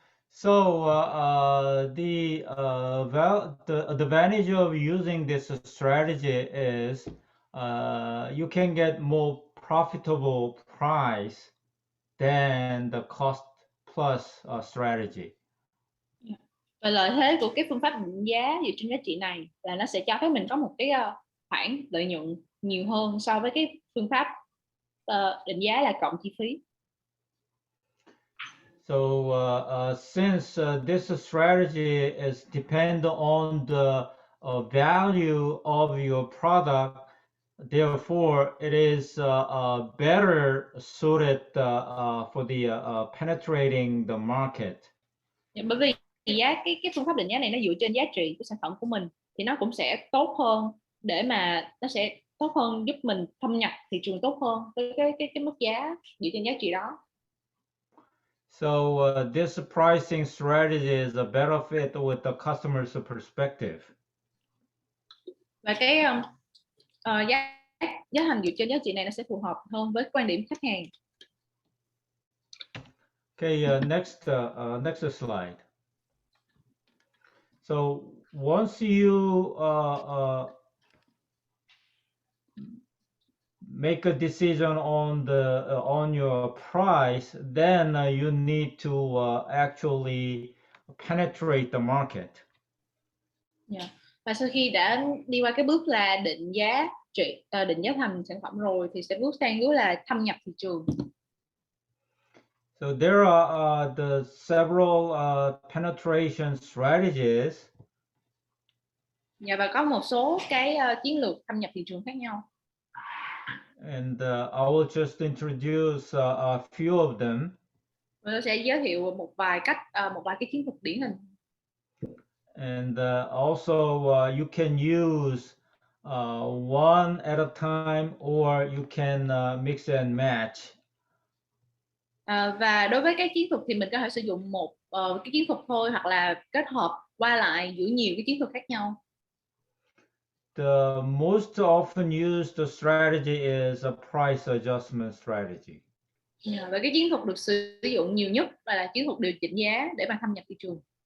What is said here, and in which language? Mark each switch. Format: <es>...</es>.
<en>So the advantage of using this strategy is you can get more profitable price than the cost plus strategy.</en> <vi>Và lợi thế của cái phương pháp định giá dựa trên giá trị này là nó sẽ cho phép mình có một cái khoản lợi nhuận nhiều hơn so với cái phương pháp định giá là cộng chi phí.</vi> <en>So since this strategy is depend on the value of your product, therefore it is better suited for the penetrating the market.</en> <vi>Bởi vì cái phương pháp định giá này nó dựa trên giá trị của sản phẩm của mình thì nó cũng sẽ tốt hơn để mà nó sẽ tốt hơn giúp mình thâm nhập thị trường tốt hơn với cái mức giá dựa trên giá trị đó.</vi> <en>So this pricing strategy is a better fit with the customer's perspective.</en> <vi>Và cái giá thành dựa trên giá trị này nó sẽ phù hợp hơn với quan điểm khách hàng.</vi> <en>Okay, next slide. So once you make a decision on your price, then you need to actually penetrate the market. Yeah.</en> <vi>Và sau khi đã đi qua cái bước là định giá thành sản phẩm rồi thì sẽ bước sang bước là thâm nhập thị trường.</vi> <en>So there are the several penetration strategies.</en> <vi>Và có một số cái chiến lược thâm nhập thị trường khác nhau.</vi> <en>And I will just introduce a few of them.</en> <vi>Tôi sẽ giới thiệu một vài cách, một vài cái chiến thuật điển hình.</vi> <en>And also you can use one at a time, or you can mix and match.</en> <vi>Và đối với các chiến thuật thì mình có thể sử dụng một cái chiến thuật thôi, hoặc là kết hợp qua lại giữa nhiều cái chiến thuật khác nhau.</vi> <en>The most often used strategy is a price adjustment strategy.</en> <vi>Và cái chiến thuật được sử dụng nhiều nhất là chiến thuật điều chỉnh giá để mà thâm nhập thị trường.</vi>